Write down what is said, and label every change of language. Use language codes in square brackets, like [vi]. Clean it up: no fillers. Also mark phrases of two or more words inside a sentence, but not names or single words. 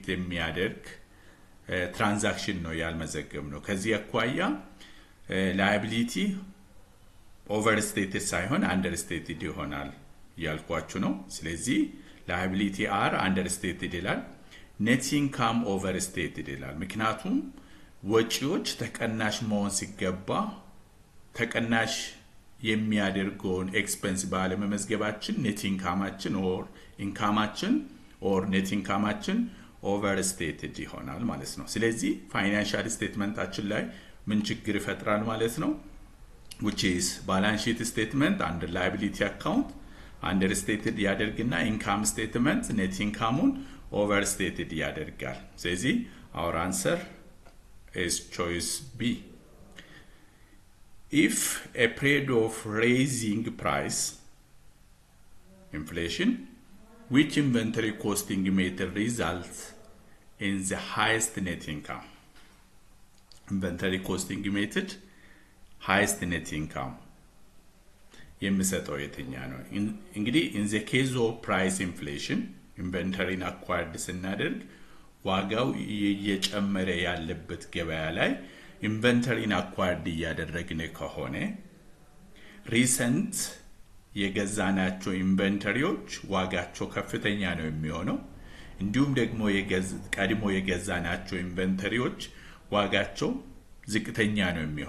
[am] የሚያደርግ ትራንዛክሽን ነው ያልመዘገብነው። ከዚህ አኳያ [en] liability overstated [am] ሳይሆን አንደርስቴትድ ይሆናል ያልኳችሁ ነው። ስለዚህ [en] liability are understated [am] ይላል፣ [en] net income overstated [am] ይላል። ምክንያቱም ወጪዎች ተቀናሽ መሆን ሲገባ ተቀናሽ የሚያደርገውን ኤክስፔንስ ባለመመዝገባችን ኔት ኢንካማችን [en] or net [am] ኢንካማችን ኦቨርስቴትድ ይሆናል ማለት ነው። ስለዚህ ፋይናንሻል ስቴትመንታችን ላይ ምን ችግር ይፈጥራል ማለት ነው? [en] which is balance sheet statement under liability account understated ያደርግና income statement net income overstated [am] ያደርጋል። ስለዚህ [en] our answer is choice B. If a period of raising price inflation which inventory costing method results in the highest net income. Inventory costing method highest net income [am] የሚሰጠው የትኛ ነው? እንግዲህ [en] in the case of price inflation inventory acquired [am] ስናደርግ ዋጋው እየጨመረ ያለበት ገበያ ላይ [en] inventory acquired [am] እያደረግን ከሆነ recent የገዛናቸው ኢንቨንተሪዎች ዋጋቸው ከፍተኛ ነው የሚሆነው። እንዲሁም ደግሞ ቀድሞ የገዛናቸው ኢንቨንተሪዎች ዋጋቸው ዝቅተኛ ነው